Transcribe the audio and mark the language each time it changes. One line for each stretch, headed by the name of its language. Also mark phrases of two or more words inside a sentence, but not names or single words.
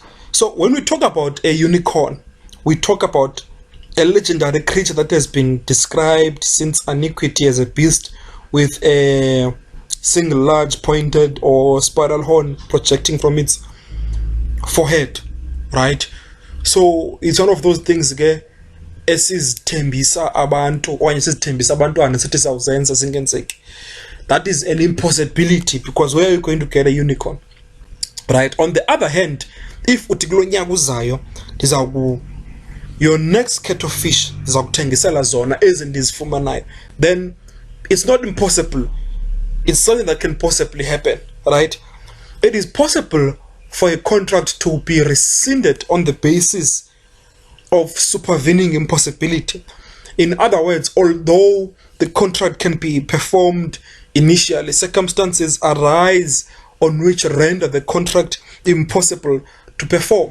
English: So when we talk about a unicorn, we talk about a legendary creature that has been described since antiquity as a beast with a single large pointed or spiral horn projecting from its forehead, right? So it's one of those things again,
Xhosa: esizithembisa abantu okanye sizithembisa abantwana sithi sawuzenza singenzeki.
English: That is an impossibility, because where are you going to get a unicorn, right? On the other hand, if
Xhosa: uthi kulo nyaka uzayo
English: your next kettle of fish
Xhosa: ndizakuthengisela zona ezi ndizifumanayo,
English: then it's not impossible. It's something that can possibly happen, right? It is possible for a contract to be rescinded on the basis of supervening impossibility. In other words, although the contract can be performed initially, circumstances arise on which render the contract impossible to perform.